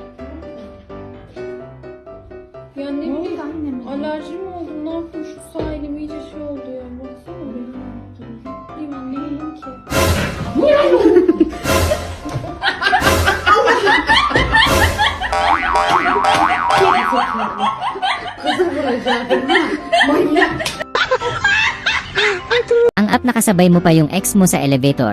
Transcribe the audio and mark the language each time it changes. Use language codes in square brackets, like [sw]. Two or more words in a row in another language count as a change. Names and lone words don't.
[tr] Ya ne bileyim. Alerjim oldu. Ne yaptım şu sağ elim iyice şey oldu ya. Baksana benim. Bileyim anlamadım ki. [tl] Ang app nakasabay mo pa yung ex mo sa elevator.